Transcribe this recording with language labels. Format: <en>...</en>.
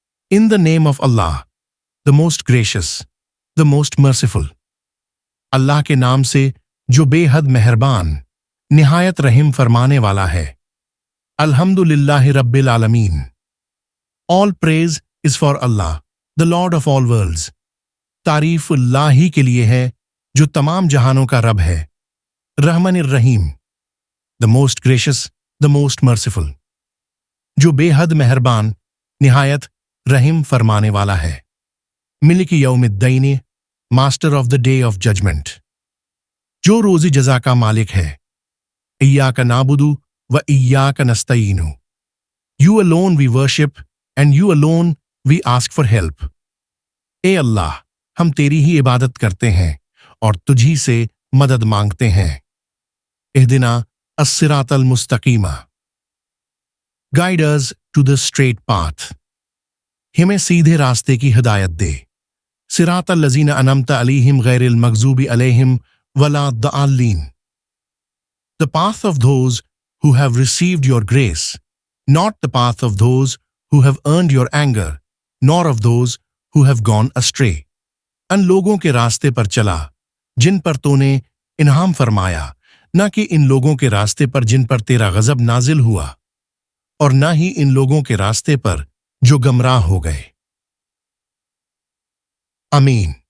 <en>In the name of Allah, the most gracious, the most merciful.</en> <ur>اللہ کے نام سے جو بے حد مہربان، نہایت رحم فرمانے والا ہے۔</ur> <ar>الحمدللہ رب العالمین.</ar> <en>All praise is for Allah, the Lord of all worlds.</en> <ur>تعریف اللہ ہی کے لیے ہے جو تمام جہانوں کا رب ہے۔</ur> <ar>رحمن الرحیم.</ar> <en>The most gracious, the most merciful.</en> <ur>جو بے حد مہربان، نہایت رحم فرمانے والا ہے۔</ur> <ar>ملک یوم الدین،</ar> <en>master of the day of judgment,</en> <ur>جو روزی جزا کا مالک ہے۔</ur> <ar>ایاک نعبد و ایاک نستعین.</ar> <en>You alone we worship and you alone we ask for help.</en> <ur>اے اللہ، ہم تیری ہی عبادت کرتے ہیں اور تجھی سے مدد مانگتے ہیں۔</ur> <ar>اہدنا الصراط المستقیم.</ar> <en>Guide us to the straight path.</en> <ur>ہمیں سیدھے راستے کی ہدایت دے۔</ur> <ar>صراط الذین انعمت علیہم غیر المغضوب علیہم ولا الضالین.</ar> <en>The path of those who have received your grace, not the path of those who have earned your anger, nor of those who have gone astray.</en> <ur>ان لوگوں کے راستے پر چلا جن پر تو نے انعام فرمایا، نہ کہ ان لوگوں کے راستے پر جن پر تیرا غضب نازل ہوا، اور نہ ہی ان لوگوں کے راستے پر جو گمراہ ہو گئے۔ آمین۔</ur>